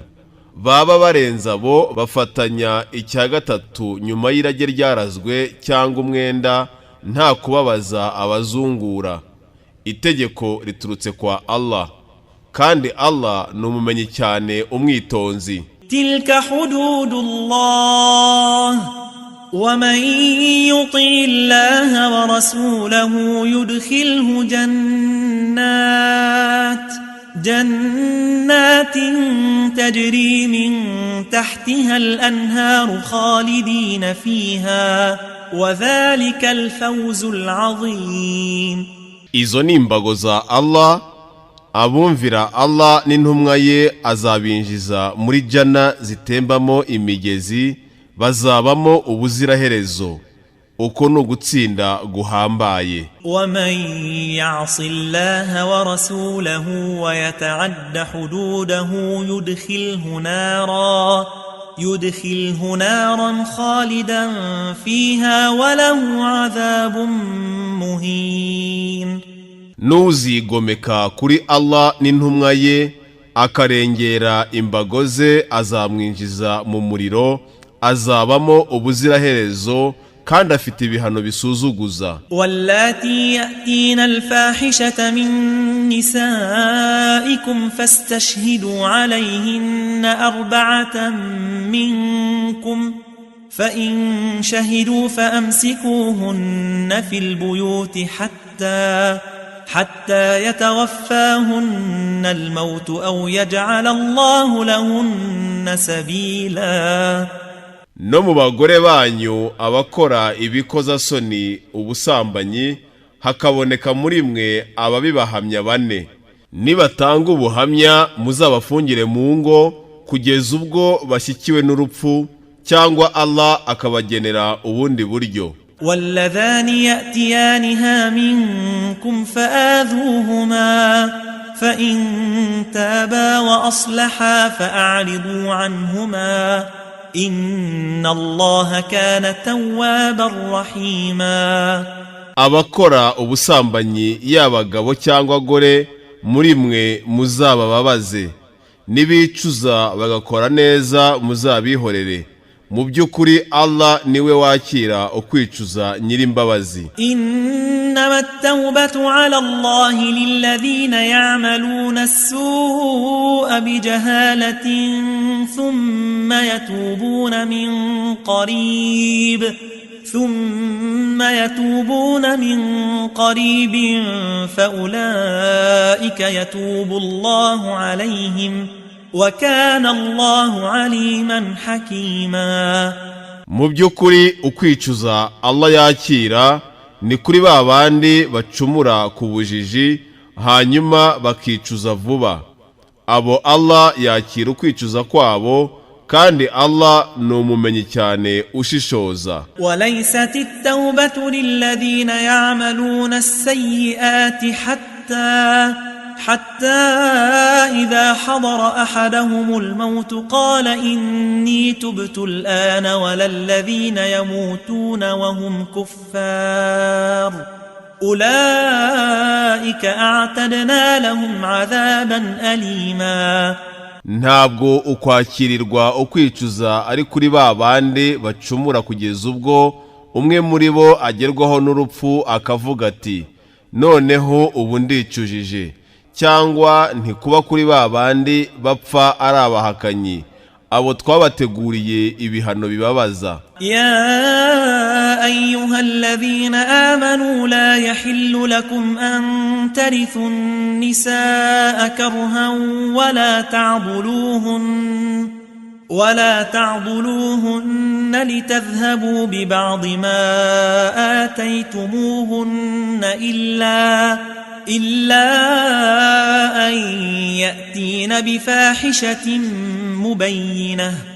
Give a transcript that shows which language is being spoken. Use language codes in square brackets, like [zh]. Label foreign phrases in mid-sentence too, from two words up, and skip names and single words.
[rw] Baba barenza abo bafatanya icya gatatu nyuma y'irage ryarazwe cyangwa umwenda nta kubabaza abazungura. Itegeko riturutse kwa Allah, kandi Allah ni umumenyi cyane umwitonzi. [ar] تلك حدود الله ومن يطع الله ورسوله يدخله جنات تجري من تحتها الأنهار خالدين فيها وذلك الفوز العظيم. [rw] Izo ni imbago za Allah. Abumvira Allah n'intumwa ye azabinjiza muri jana zitembamo imigezi, bazabamo ubuziraherezo. Uko no gutsinda guhambaye. [ar] ومن يعص الله ورسوله ويتعد حدوده يدخله نارا خالدا فيها وله عذاب مهين. [rw] Nuzigomeka kuri Allah n'intumwa ye akarengera imbago ze azamwinjiza mu muriro, azabamo ubuziraherezo kandi afite ibihano bisuzuguza. [ar] واللاتي يأتين الفاحشة من نسائكم فاستشهدوا عليهن أربعة منكم فإن شهدوا فأمسكوهن في البيوت حتى يتوفاهن الموت أو يجعل الله لهن سبيلا. [rw] No mu bagore banyu abakora ibikozasoni ubusambanyi hakaboneka muri mwe ababibahamya bane. Nibatanga ubuhamya muzabafungire mu ngo kugeza ubwo bashyikiwe n'urupfu cyangwa Allah akabagenera ubundi buryo. [ar] واللذان يأتيانها منكم فآذوهما فإن تابا وأصلحا فأعرضوا عنهما إن الله كان توابا رحيما. [rw] Abakora ubusambanyi y'abagabo cyangwa abagore muri mwe muzabababaze, nibicuza bagakora neza muzabihorere. Mu by'ukuri Allah niwe wakira ukwicuza nyirimbabazi. [ar] إنما التوبة على الله للذين يعملون السوء بجهالة ثم يتوبون من قريب فأولئك يتوب الله عليهم وكان الله عليما حكيما. [rw] Mu by'ukuri ukwicuza Allah yakira ni kuri babandi bacumura ku bujiji hanyuma bakicuza vuba. Abo Allah yakira ukwicuza kwabo kandi Allah ni umumenyi cyane ushishoza. [ar] وليست التوبة للذين يعملون السيئات حتى إذا حضر أحدهم الموت قال إني تبت الآن ولا الذين يموتون وهم كفار أولئك أعتدنا لهم عذابا أليما. [rw] Ntabwo ukwakirirwa ukwicuza ari kuri babandi bacumura kugeza ubwo umwe muri bo agerwaho n'urupfu akavuga ati noneho ubu ndicujije, cyangwa ntikuba kuri babandi bapfa ari abahakanyi, abo twabateguriye ibihano bibabaza. [ar] يا أيها الذين آمنوا لا يحل لكم أن ترثوا النساء كرها ولا تعضلوهن لتذهبوا ببعض ما آتيتموهن إلا أن يأتين بفاحشة مبينة